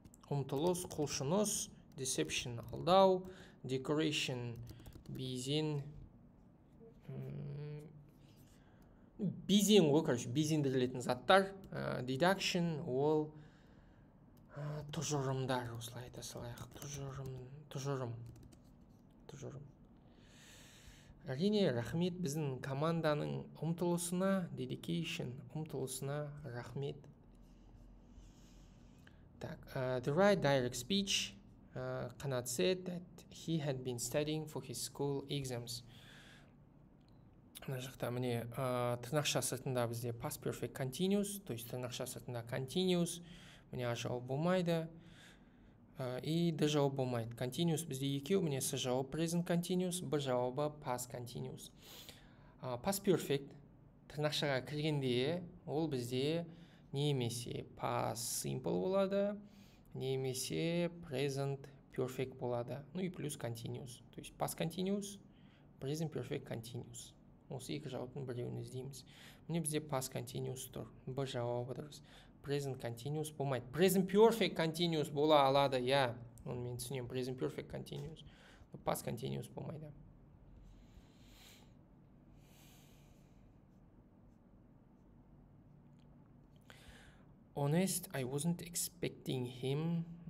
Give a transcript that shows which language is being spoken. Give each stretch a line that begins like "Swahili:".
Kazakh: Ұмтылыс, құлшыныс, deception алдау, decoration безен, безен ғой, короче, безендірілетін заттар, deduction ол тұжырымдар, осылай айта салайық, тұжырым. Әрине, рахмет біздің команданың ұмтылысына, dedication ұмтылысына рахмет.
English: Так, the right direct speech. Qanat said that he had been studying for his school exams.
Kazakh: Мына жақта міне тырнақша сыртында бізде past perfect continuous, то есть тырнақша сыртында continuous, міне а жауап болмайды, и д жауап болмайды. Continuous бізде екеу, міне с жауап present continuous, б жауабы past continuous. Past perfect тырнақшаға кіргенде ол бізде немесе past simple болады, немесе present perfect болады. Ну и плюс continuous. То есть past continuous, present perfect continuous. Осы екі жауаптың біреуін іздейміз. Міне бізде past continuous тұр. Б жауабы дұрыс. Present continuous болмайды. Present perfect continuous бола алады, я. Оны мен түсінемін. Present perfect continuous. Past continuous болмайды.
English: Honest, I wasn't expecting him.